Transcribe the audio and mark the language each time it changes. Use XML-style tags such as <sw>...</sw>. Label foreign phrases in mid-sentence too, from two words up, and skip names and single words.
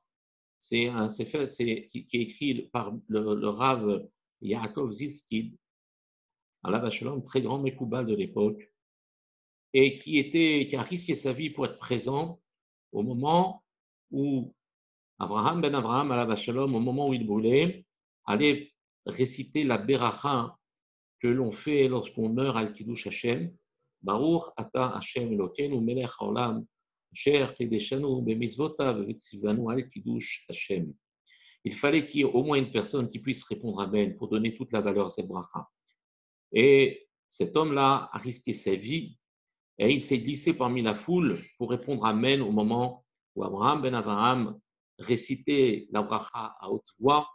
<fr>C'est un sefer qui est écrit par le Rav Yaakov Zizkid,</fr> <he>עליו השלום,</he> <fr>très grand Mekoubal de l'époque, et qui a risqué sa vie pour être présent au moment où Abraham ben Abraham,</fr> <he>עליו השלום,</he> <fr>au moment où il brûlait, allait réciter la Beracha que l'on fait lorsqu'on meurt</fr> <he>על קידוש השם. ברוך אתה השם אלוקינו מלך העולם אשר קדשנו במצוותיו וציונו על קידוש השם.</he> <fr>Il fallait qu'il y ait au moins une personne qui puisse répondre Amen pour donner toute la valeur à cette bracha. Et cet homme-là a risqué sa vie et il s'est glissé parmi la foule pour répondre Amen au moment où Abraham ben Abraham récitait la bracha à haute voix.</fr>